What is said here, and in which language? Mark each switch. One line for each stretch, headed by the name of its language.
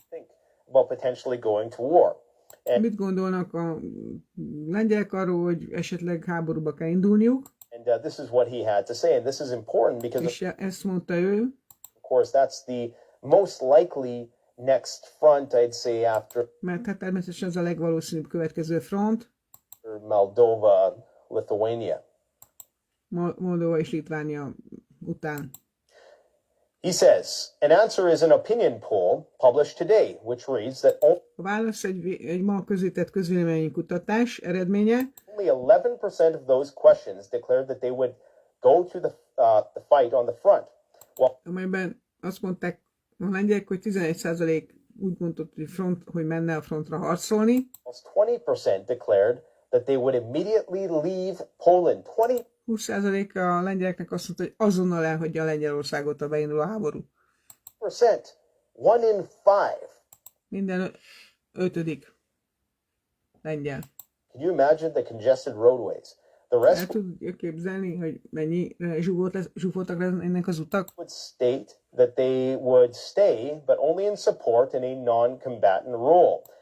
English: think about potentially going to war?
Hungarian: mit gondolnak a lengyelek arról, hogy esetleg háborúba kell indulniuk,
English: And this is what he had to say, and this is important because,
Hungarian: és ezt mondta ő,
English: of course, that's the most likely next front, I'd say, after
Hungarian: mert hát természetesen ez a legvalószínűbb következő front,
English: Moldova, Lithuania.
Hungarian: Moldova és Litvánia után.
English: He says, an answer is an opinion poll published today, which reads that
Hungarian: A válasz egy ma közített közvéleménykutatás eredménye,
English: only 11% of those questions declared that they would go to the fight on the front. Well,
Hungarian: amelyben azt mondták a lengyelek, hogy 11% úgy mondott, hogy menne a frontra harcolni,
English: almost 20% declared that they would immediately leave Poland.
Hungarian: 20% a lengyeleknek azt mondta, hogy azonnal elhagyja a Lengyelországot, ha beindul a háború.
English: 20%. 1 in 5.
Hungarian: Minden ötödik lengyel.
English: Can you imagine the congested roadways? The
Hungarian: El
English: rest
Hungarian: tudja képzelni, hogy mennyi zsúfoltak lennének az utak?
English: would state that they would stay, but only in support in a non-combatant role.